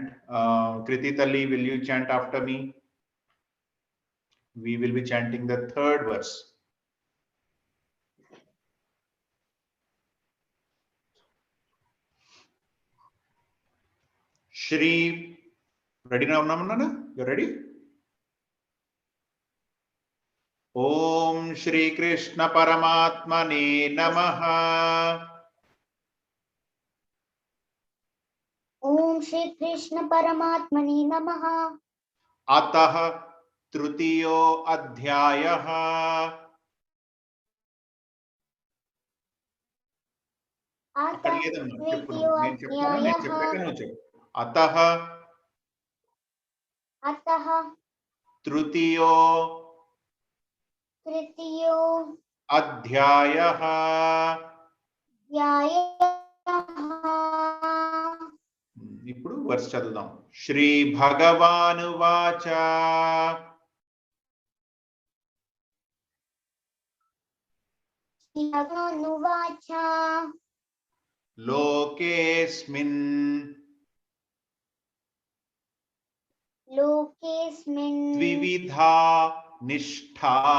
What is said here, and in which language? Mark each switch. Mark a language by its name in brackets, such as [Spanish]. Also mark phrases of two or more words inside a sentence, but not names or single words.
[English] Kriti Tali, will you chant after me? We will be chanting the third verse. Shri, ready now, Namana? You ready? [Sanskrit] Om Shri Krishna Paramatmane Namaha. Om Shri Krishna Paramatmane Namaha. Atah Trutiyo Adhyayah. Atah Trutiyo Adhyayah. Atah Trutiyo Adhyayah. [Telugu] ఇప్పుడు వర్స్ చదువుదాం. [Sanskrit] శ్రీ భగవాను వాచ లోకేస్మిన్ ద్వివిధా నిష్ఠా